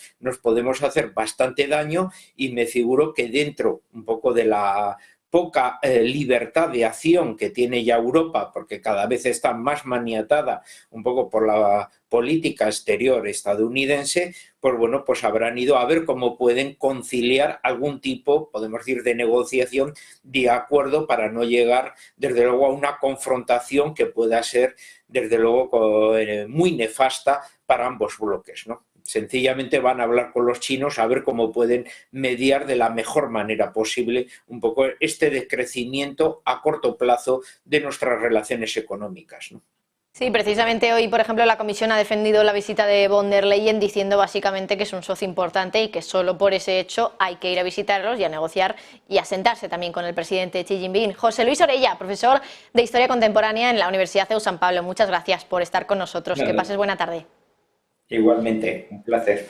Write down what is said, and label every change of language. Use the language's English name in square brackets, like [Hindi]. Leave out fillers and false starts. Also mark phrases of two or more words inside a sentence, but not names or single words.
[Spanish] nos podemos hacer bastante daño, y me figuro que dentro un poco de la poca libertad de acción que tiene ya Europa, porque cada vez está más maniatada un poco por la política exterior estadounidense, pues bueno, pues habrán ido a ver cómo pueden conciliar algún tipo, podemos decir, de negociación, de acuerdo, para no llegar desde luego a una confrontación que pueda ser desde luego muy nefasta para ambos bloques, ¿no? Sencillamente van a hablar con los chinos a ver cómo pueden mediar de la mejor manera posible un poco este decrecimiento a corto plazo de nuestras relaciones económicas, ¿no? Sí, precisamente hoy, por ejemplo, la Comisión ha defendido la visita de von der Leyen, diciendo básicamente que es un socio importante y que solo por ese hecho hay que ir a visitarlos y a negociar y a sentarse también con el presidente Xi Jinping. José Luis Orella, profesor de Historia Contemporánea en la Universidad CEU San Pablo, muchas gracias por estar con nosotros. Claro. Que pases buena tarde. Igualmente, un placer.